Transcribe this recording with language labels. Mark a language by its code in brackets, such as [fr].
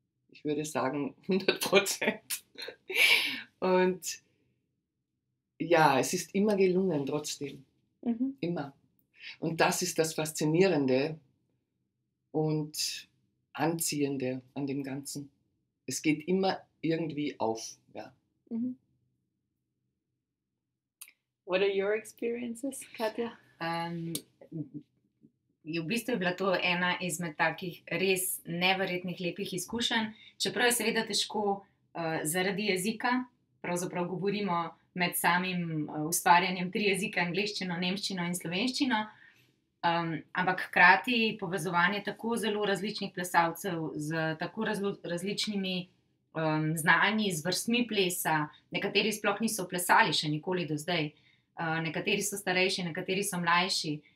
[de] Ich würde sagen 100%. Und ja, es ist immer gelungen trotzdem. Immer. Und das ist das Faszinierende und Anziehende an dem Ganzen. Es geht immer irgendwie auf. Ja. [en] What are your experiences, Katja? [sl] V bistvu je bila to ena izmed takih res neverjetnih lepih izkušenj, čeprav je seveda težko zaradi jezika, pravzaprav govorimo med samim ustvarjanjem 3 jezike, angleščino, nemščino in slovenščino, ampak hkrati povezovanje tako zelo različnih plesalcev z tako različnimi znanji, z vrstmi plesa, nekateri sploh niso plesali še nikoli do zdaj, nekateri so starejši, nekateri so mlajši.